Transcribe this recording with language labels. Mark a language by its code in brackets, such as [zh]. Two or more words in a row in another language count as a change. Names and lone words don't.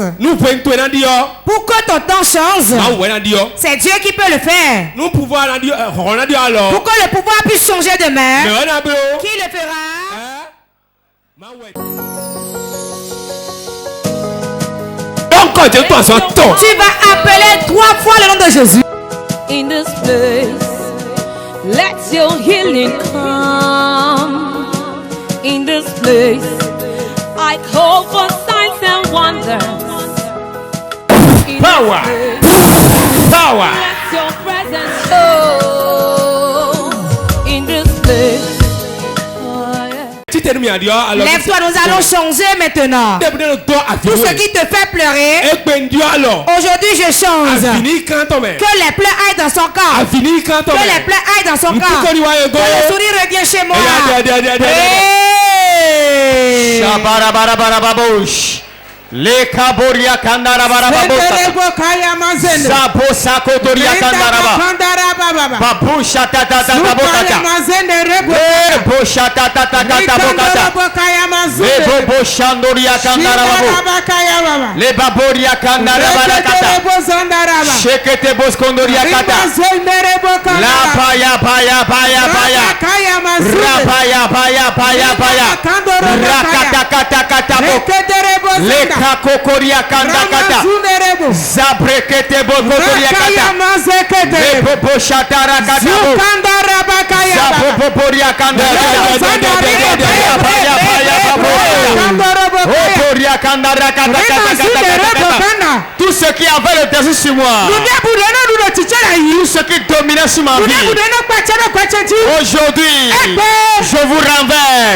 [fr] Pour que ton temps change, c'est Dieu qui peut le faire. Pour que le pouvoir puisse changer demain, qui le fera? Tu vas appeler 3 fois le nom de Jésus. [en] In this place, let your healing come. In this place, I call for signs and wonders. Power. Power. Let your presence show. In this place. [fr] Lève-toi, nous allons changer maintenant. Tout ce qui te fait pleurer, aujourd'hui je change. Que les pleurs aillent dans son corps. Que les pleurs aillent dans son corps. Que le sourire revienne chez moi. Le kaboria kandara baraba Sabosa kotoria kandara Babusha tata tata bokata Bosha tata tata bokata Le boshandoria kandara Le baboria kandara barakata Shekete boskondoria kata La paya paya paya paya Rapaya paya paya paya Rakata kata kata Le kakokoria kanda kata Zabrekete bokoria kata Lebo shatara kata Zaboporia kanda Tout ce qui avait le dessus sur moi, tout ce qui dominait sur ma vie, aujourd'hui, je vous renverse.